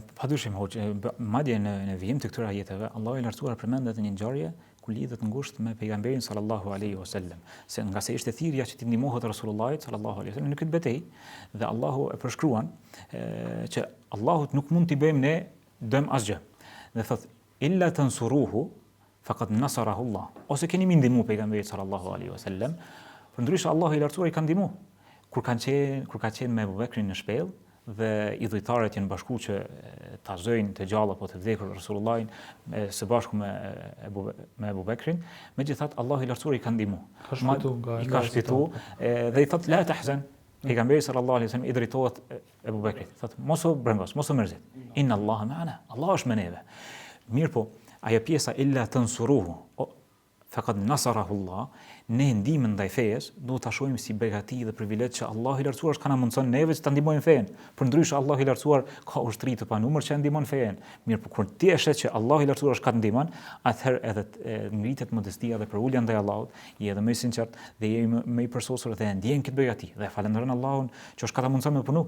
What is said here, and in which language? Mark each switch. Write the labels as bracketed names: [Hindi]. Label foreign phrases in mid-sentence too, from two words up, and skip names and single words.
[Albanian] Padyshim hoxh, madje në vijim të këtyre ajeteve, Allahu i Lartësuar përmendet një ngjarje ku lidhet ngushtë me pejgamberin [Arabic] صلى الله عليه وسلم, [Albanian] se nga se ishte thirrja që t'i ndihmohet Rasulullahit sallallahu alaihi wasallam në këtë betejë dhe Allahu e përshkruan që Allahut nuk mund t'i bëjmë ne dëm asgjë. Dhe thot [Arabic] إلا تنصروه فقد نصره الله. [Albanian] Ose keni më ndihmu pejgamberit [Arabic] صلى الله عليه وسلم, [Albanian] përndryshe Allahu i Lartësuar i ka ndihmu. Kur ka qenë me Abu Bekrin në shpellë dhe idhujtarët janë bashkuar që ta zëjnë të gjallë apo të vdekur Rasulullahin së bashku me Abu Bekrin, megjithatë Allahu i Lartësuar i ka ndihmu. I ka shpëtuar dhe i thot [Arabic] لا تحزن. [Albanian] Pejgamberi [Arabic] صلى الله عليه وسلم [Albanian] i drejtohet Abu Bekrit. Thot mos u brengos, mos u mërzit. [Arabic] إن الله معنا. [Albanian] Allah është me neve. Mirë po, ajo pjesa [Arabic] إلا تنصروه فقد نصره الله, [Albanian] ne ndihmën ndaj fejes duhet ta shohim si begati dhe privilegj që Allahu i Lartësuar është ka na mundson neve që ta ndihmojmë fen. Përndryshe Allahu i Lartësuar ka ushtri të panumër që ndihmon fen. Mirë, por kur ti e shet që Allahu i Lartësuar është ka të ndihmon, atëherë edhe ngritet modestia dhe përulja ndaj Allahut, je edhe më i sinqert dhe je më i përsosur dhe ndjen këtë begati dhe falenderon Allahun që është ka ta mundson me punu.